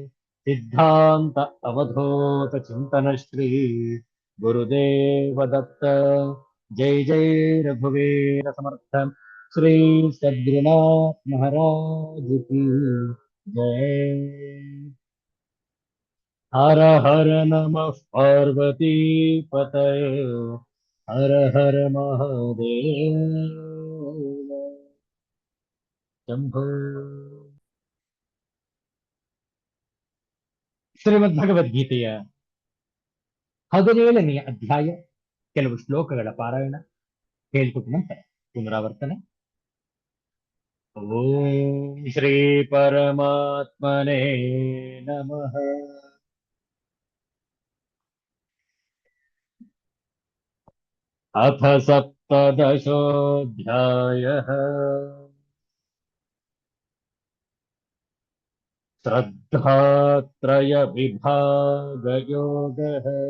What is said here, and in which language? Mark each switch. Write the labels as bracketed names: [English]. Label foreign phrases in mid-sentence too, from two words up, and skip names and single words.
[Marathi] सिद्धांत अवधूत चिंतन श्री गुरुदेव दत्त। जय जय रघुवीर समर्थ श्री सद्गुरुनाथ [Hindi] महाराज की जय। [Sanskrit] हर हर नमः पार्वती पतये, हर हर महादेव शंभो। [Kannada] ಶ್ರೀಮದ್ಭಗವದ್ಗೀತೆಯ 17ನೇ ಅಧ್ಯಾಯ, ಕೆಲವು ಶ್ಲೋಕಗಳ ಪಾರಾಯಣ ಹೇಳಿಕೊಟ್ಟ ನಂತರ ಪುನರಾವರ್ತನೆ. [Sanskrit] ಓಂ ಶ್ರೀ ಪರಮಾತ್ಮನೇ ನಮಃ. ಅಥ ಸಪ್ತದಶೋऽಧ್ಯಾಯಃ. ಶ್ರದ್ಧಾತ್ರಯ ವಿಭಾಗ ಯೋಗಃ.